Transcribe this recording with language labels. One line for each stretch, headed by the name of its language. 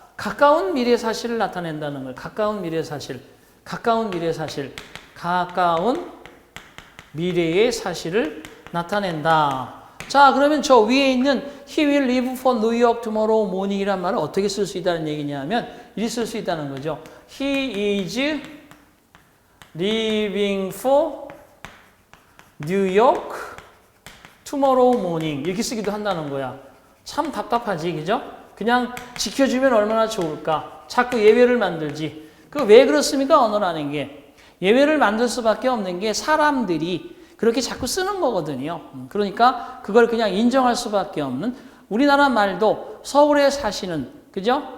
Korean: 가까운 미래 사실을 나타낸다는 거예요. 가까운 미래 사실, 가까운 미래 사실, 가까운 미래의 사실을 나타낸다. 자, 그러면 저 위에 있는
English: He will leave for New York tomorrow morning
Korean: 이란 말을 어떻게 쓸 수 있다는 얘기냐면 이렇게 쓸 수 있다는 거죠.
English: He is leaving for New York tomorrow morning
Korean: 이렇게 쓰기도 한다는 거야. 참 답답하지, 그죠? 그냥 지켜주면 얼마나 좋을까? 자꾸 예외를 만들지. 그 왜 그렇습니까? 언어라는 게. 예외를 만들 수밖에 없는 게 사람들이 그렇게 자꾸 쓰는 거거든요. 그러니까 그걸 그냥 인정할 수밖에 없는, 우리나라 말도 서울에 사시는, 그죠?